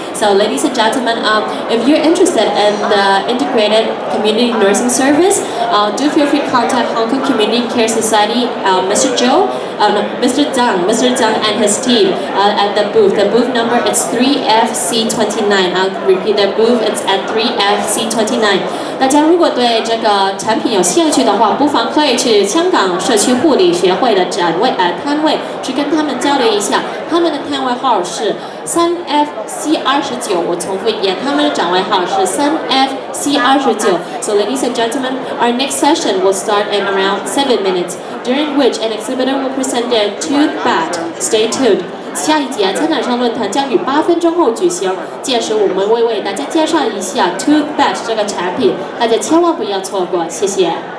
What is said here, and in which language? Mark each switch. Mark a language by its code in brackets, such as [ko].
[en] So ladies and gentlemen, if you're interested in the integrated community nursing service, do feel free to contact Hong Kong Community Care Society, Mr. Zhang and his team at the booth. The booth number is 3FC29. I'll repeat the booth, it's at 3FC29. [zh] 大家如果对这个产品有兴趣的话，不妨可以去香港社区护理学会的摊位去跟他们交流一下。他们的摊位号是3FC29，我重复一遍，他们的展位号是3FC29。 [en] So ladies and gentlemen, our next session will start in around 7 minutes, during which an exhibitor will present their tooth bat. Stay tuned. [zh] 下一节参展商论坛将于8分钟后举行，届时我们会为大家介绍一下 tooth bat 这个产品，大家千万不要错过，谢谢。